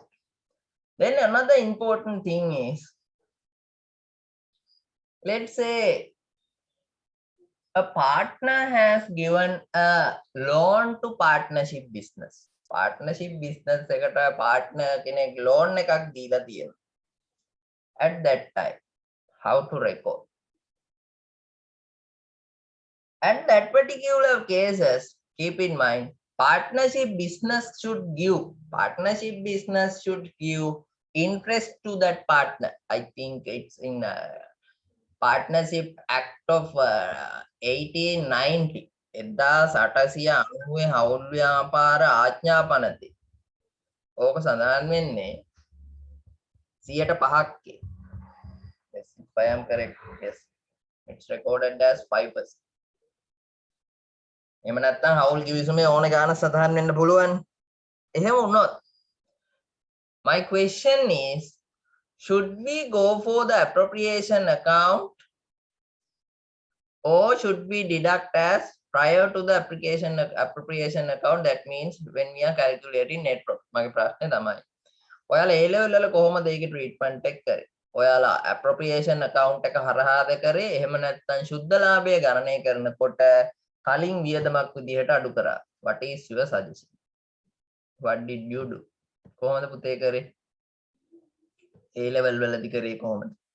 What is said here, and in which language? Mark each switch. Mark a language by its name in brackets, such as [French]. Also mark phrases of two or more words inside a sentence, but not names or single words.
[English] Then another important thing is, let's say a partner has given a loan to partnership business. Partnership business [Sinhala] එකට partner කෙනෙක් loan එකක් දීලා තියෙනවා. [English] At that time, how to record? At that particular cases, keep in mind, partnership business should give interest to that partner. I think it's in Partnership Act of 1890. [Sinhala] 1890 හවුල් ව්‍යාපාර ආඥා පනතේ. ඕක සඳහන් වෙන්නේ 105ක්. [English] Yes, if I am correct. Yes, it's recorded as 5%. [Sinhala] එහෙම නැත්නම් හවුල් කිවිසුමේ ඕන ගාන සඳහන් වෙන්න පුළුවන්. එහෙම වුණොත් [English] my question is, should we go for the appropriation account or should we deduct as prior to the appropriation account? That means when we are calculating net profit. [Sinhala] මගේ ප්‍රශ්නේ තමයි. ඔයාලා A level වල කොහොමද ඒකේ treatment එක කරේ? ඔයාලා [English] appropriation account [Sinhala] එක හරහාද කරේ? එහෙම නැත්නම් සුද්ධ ලාභය ගණනය කරනකොට කලින් වියදමක් විදිහට අඩු කරා? [English] What is your suggestion? What did you do? [Sinhala] කොහොමද පුතේ කරේ? A level වලදී කරේ කොහොමද?